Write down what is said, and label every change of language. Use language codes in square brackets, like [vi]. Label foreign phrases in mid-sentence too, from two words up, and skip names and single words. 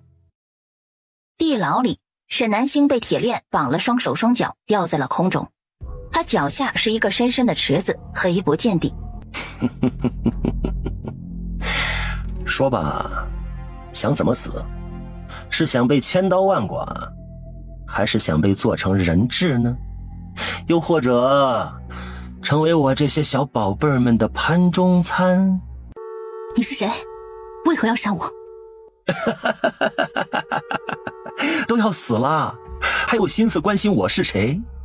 [zh] 地牢裡，沈南星被鐵鏈綁了雙手雙腳，吊在了空中。他腳下是一個深深的池子，黑不見底。說吧，想怎麼死？是想被千刀萬剮，還是想被做成人質呢？又或者成為我這些小寶貝們的盤中餐？你是誰？為何要殺我？都要死了，還有心思關心我是誰？